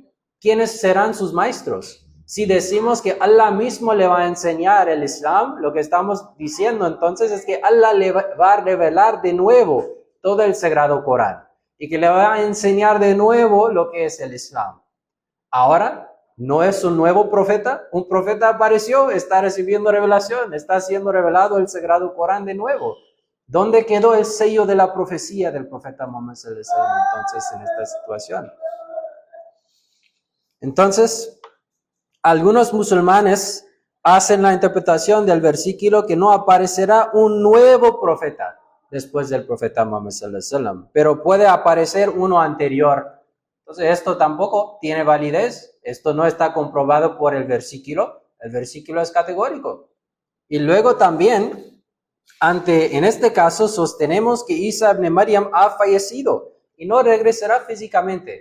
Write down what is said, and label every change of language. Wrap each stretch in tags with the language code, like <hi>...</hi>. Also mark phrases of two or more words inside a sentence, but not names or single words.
<es>¿Quiénes serán sus maestros? Si decimos que Allah mismo le va a enseñar el Islam, lo que estamos diciendo entonces es que Allah le va a revelar de nuevo todo el Sagrado Corán y que le va a enseñar de nuevo lo que es el Islam. Ahora, ¿no es un nuevo profeta? Un profeta apareció, está recibiendo revelación, está siendo revelado el Sagrado Corán de nuevo. ¿Dónde quedó el sello de la profecía del profeta Muhammad</es> <ar>صلى الله عليه وسلم</ar> <es>entonces en esta situación? Entonces, algunos musulmanes hacen la interpretación del versículo que no aparecerá un nuevo profeta después del profeta Muhammad</es> <ar>صلى الله عليه وسلم,</ar> <es>pero puede aparecer uno anterior. Entonces, esto tampoco tiene validez, esto no está comprobado por el versículo es categórico. Y luego también, en este caso, sostenemos que Isa ibn Maryam ha fallecido, y no regresará físicamente.</es>